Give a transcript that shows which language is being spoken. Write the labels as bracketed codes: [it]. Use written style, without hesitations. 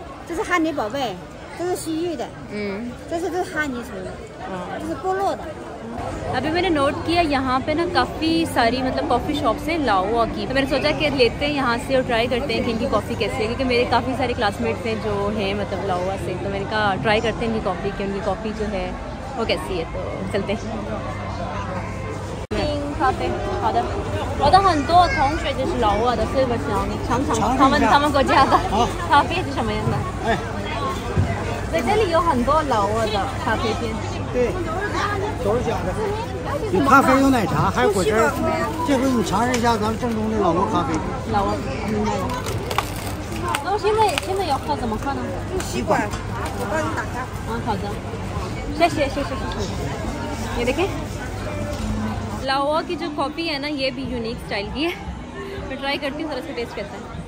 [zh] 这是哈尼宝贝，这是西域的。这是哈尼族的。这是部落的。 [hi] अभी मैंने नोट किया यहाँ पे ना काफ़ी सारी मतलब कॉफ़ी शॉप्स हैं लाओ की, तो मैंने सोचा कि लेते हैं यहाँ से और ट्राई करते हैं कि इनकी कॉफ़ी कैसी है, क्योंकि मेरे काफ़ी सारे क्लासमेट्स हैं जो हैं मतलब लाओ से। तो मैंने कहा ट्राई करते हैं इनकी कॉफ़ी कि उनकी कॉफ़ी जो है वो कैसी है। तो चलते हैं। [zh] 咖啡，好的。我的很多同学就是老挝的，所以我想尝尝他们国家的咖啡是什么样的。在这里有很多老挝的咖啡店。对，都是这样的。有咖啡，有奶茶，还有果汁。这回你尝试一下咱们正宗的老挝咖啡。老挝，明白了。那我现在要喝怎么喝呢？用吸管，我帮你打开。好的。谢谢。 [hi] ये देखें लाओ की जो कॉफ़ी है ना, ये भी यूनिक स्टाइल की है। मैं ट्राई करती हूँ, इसका टेस्ट कैसा है।